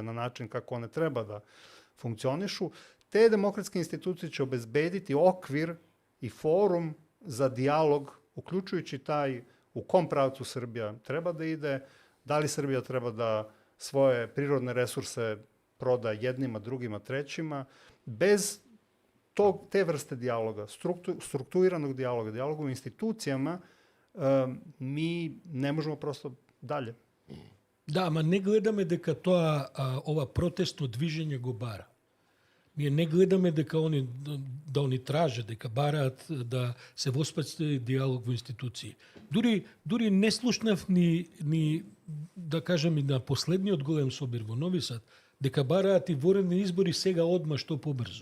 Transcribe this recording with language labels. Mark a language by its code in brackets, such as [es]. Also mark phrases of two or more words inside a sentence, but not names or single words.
[sr] na način kako one treba da funkcionišu, te demokratske institucije će obezbediti okvir i forum za dijalog, uključujući taj u kom pravcu Srbija treba da ide, da li Srbija treba da svoje prirodne resurse proda jednima, drugima, trećima, bez te vrste dijaloga, strukturiranog dijaloga, dijaloga u institucijama, mi ne možemo prosto dalje. [mk] Да, ама не гледаме дека ова протестно движење го бара. Ние не гледаме дека [sr] они тражат, [mk] дека бараат да се воспостави диалог во институции. Дури не слушнав ни да кажем и на последниот голем собир во Нови Сад, дека бараат и воредни избори сега одма што побрзо.